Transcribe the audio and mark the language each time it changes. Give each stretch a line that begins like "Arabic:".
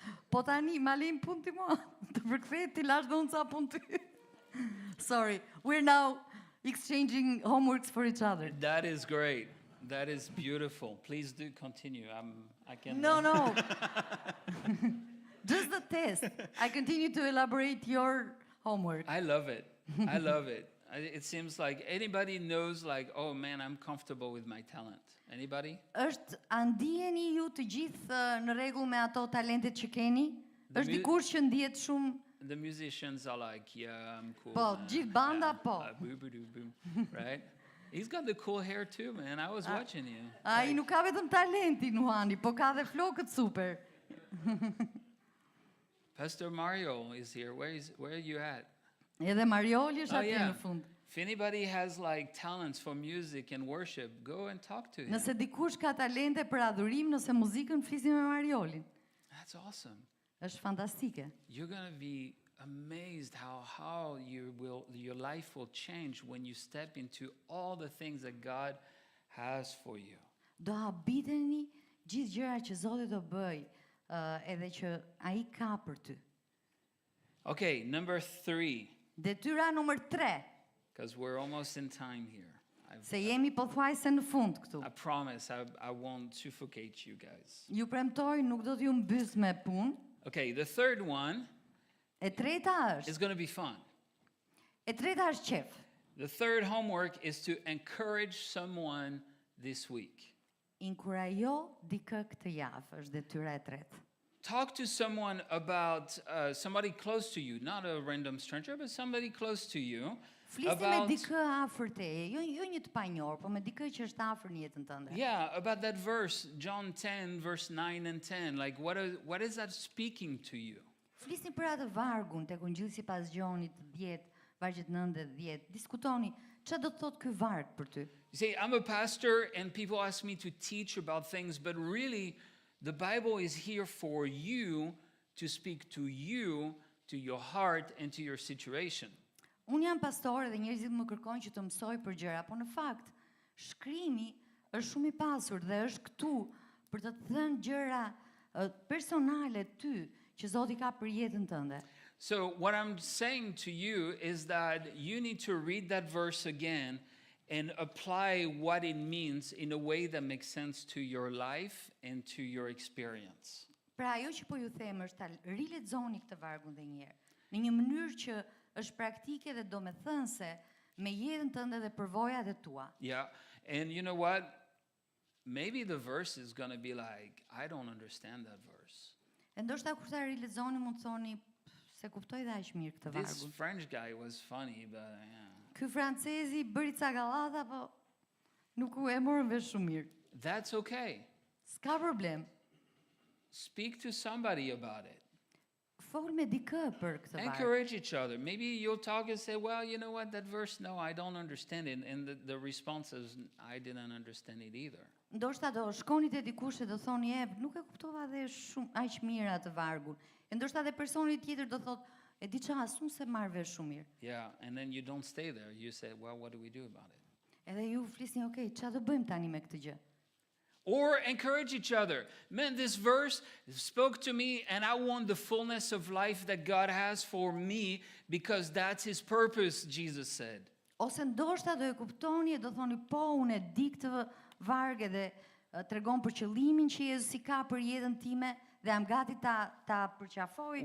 Albanian: Po tani, ma lejmë punë ti mua. Të përkthej ti lash dhe unë ca punë ty.
English: Sorry, we're now exchanging homeworks for each other. That is great. That is beautiful. Please do continue. I can. No. Just the test. I continue to elaborate your homework. I love it. I love it. It seems like anybody knows, like, oh man, I'm comfortable with my talent. Anybody?
Albanian: A ndiheni ju të gjithë në rregull me ato talentet që keni? Është mu- dikush që ndihet shumë
English: The musicians are like, yeah, I'm cool.
Albanian: Po,
English: man.
Albanian: gjithë banda, po.
English: Boo, right? He's got the cool hair too, man. I was watching you.
Albanian: ai nuk ka vetëm talenti Nuhani, po ka dhe flokët super.
English: Pastor Mario is here. Where are you at?
Albanian: Edhe Marioli është Oh, atje
English: yeah.
Albanian: në fund.
English: If anybody has like talents for music and worship, go and talk to him.
Albanian: Nëse dikush ka talente për adhurim, nëse muzikën flisni me Mariolin.
English: That's awesome.
Albanian: Është fantastike.
English: You're going to be amazed how your life will change when you step into all the things that God has for you.
Albanian: Do habiteni gjithë gjërat që Zoti do bëj, edhe që ai ka për ty.
English: Okay, number 3,
Albanian: Detyra numër 3,
English: because we're almost in time here.
Albanian: se jemi pothuajse në fund këtu.
English: I promise I won't suffocate you guys.
Albanian: Ju premtoj nuk do t'ju mbys me punë.
English: Okay, the third one
Albanian: E treta
English: is
Albanian: është,
English: going to be fun.
Albanian: qef.
English: The third homework is to encourage someone this week.
Albanian: Inkurajo dikë këtë javë, është detyra e tretë.
English: Talk to someone about somebody close to you, not a random stranger, but somebody close to you.
Albanian: Flisni me
English: About,
Albanian: dikë afër teje, jo një të panjohur, po me dikë që është afër në jetën tënde.
English: yeah, about that verse, John 10, verse 9 and 10. Like, what is that speaking to you?
Albanian: Flisni për atë vargun tek Ungjilli sipas Gjonit 10, vargjet 9 dhe 10. Diskutoni çfarë do të thotë ky varg për ty.
English: You say, I'm a pastor and people ask me to teach about things, but really, the Bible is here for you to speak to you, to your heart, and to your situation.
Albanian: Unë jam pastore dhe njerëzit më kërkojnë që të mësoj për gjëra, po në fakt, shkrimi është shumë i pasur dhe është këtu për të të thënë gjëra personale ty që Zoti ka për jetën tënde.
English: So, what I'm saying to you is that you need to read that verse again and apply what it means in a way that makes sense to your life and to your experience.
Albanian: Pra ajo që po ju them është ta rilexoni këtë vargun edhe një herë, në një mënyrë që është praktike dhe domethënëse me jetën tënde dhe përvojat e tua.
English: Yeah, and you know what? Maybe the verse is going to be like, I don't understand that verse.
Albanian: E ndoshta kur ta rilexoni mund të thoni se kuptoj dhe aq mirë këtë
English: This
Albanian: vargun.
English: French guy was funny, but yeah.
Albanian: Ky francezi bëri ca gallata, po nuk u e morën vesh shumë mirë.
English: That's okay.
Albanian: S'ka problem.
English: Speak to somebody about it.
Albanian: Fol me dikë për këtë varg.
English: Encourage each other. Maybe you'll talk and say, well, you know what, that verse, no, I don't understand it. And the response is, I didn't understand it either.
Albanian: Ndoshta do shkoni te dikush e do thoni, nuk e kuptova dhe shumë aq mirë atë vargun. E ndoshta edhe personi tjetër do thotë, e di çfarë, asun se marr vesh shumë mirë.
English: Yeah, and then you don't stay there. You say, well, what do we do about it?
Albanian: Edhe ju flisni, okay, çfarë do bëjmë tani me këtë gjë?
English: Or encourage each other. Man, this verse spoke to me, and I want the fullness of life that God has for me because that's His purpose, Jesus said.
Albanian: Ose ndoshta do e kuptoni e do thoni po unë e di këtë varg edhe tregon për qëllimin që Jezusi ka për jetën time dhe jam gati ta përqafoj.